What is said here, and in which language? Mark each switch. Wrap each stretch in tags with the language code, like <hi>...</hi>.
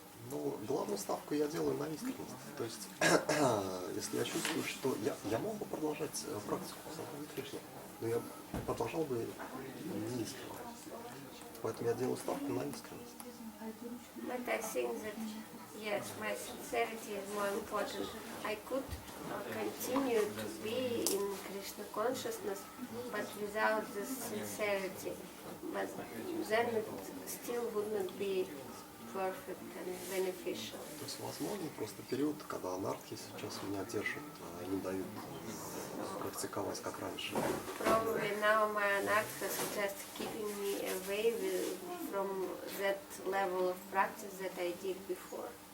<ru>Ну, главную ставку я делаю на искренность. То есть, если я чувствую, что я мог бы продолжать практику сознания Кришны, но я продолжал бы не искренне. Поэтому я делаю ставку на искренность.</ru> <en>But I think that, yes, my sincerity is more important. I could continue to be in Krishna consciousness, but without this sincerity. But then it still would not be perfect and beneficial.</en> <ru>То есть, возможно, просто период, когда анархи сейчас меня держат, не дают практиковать как раньше.</ru> <en>Probably now my anarchas are just keeping me away from that level of practice that I did before.</en>